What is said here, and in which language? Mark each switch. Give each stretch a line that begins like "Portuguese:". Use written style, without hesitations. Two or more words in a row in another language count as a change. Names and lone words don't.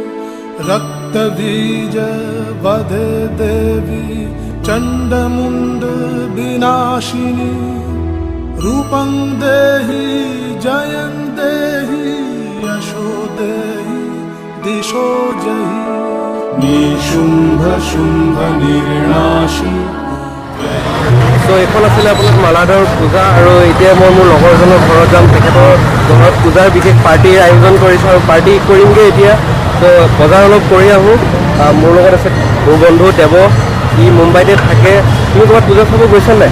Sanskrit: रक्तबीज वधे देवी चण्डमुण्ड विनाशिनी। रूपं देहि जयं देहि यशो देहि दिशो जहि। निशुम्भ शुम्भ निर्णाशि।
Assamese: চ' এইখন আছিলে আপোনাৰ মালাডৰ পূজা আৰু এতিয়া মই মোৰ লগৰজনৰ ঘৰত যাম। তেখেতৰ ঘৰত পূজাৰ বিশেষ পাৰ্টিৰ আয়োজন কৰিছোঁ আৰু পাৰ্টি কৰিমগৈ এতিয়া। চ' বজাৰ অলপ কৰি আহোঁ। মোৰ লগত আছে মোৰ বন্ধু দেৱ, ই মুম্বাইতে থাকে। তুমি ক'ৰবাত পূজা চাব গৈছা নাই?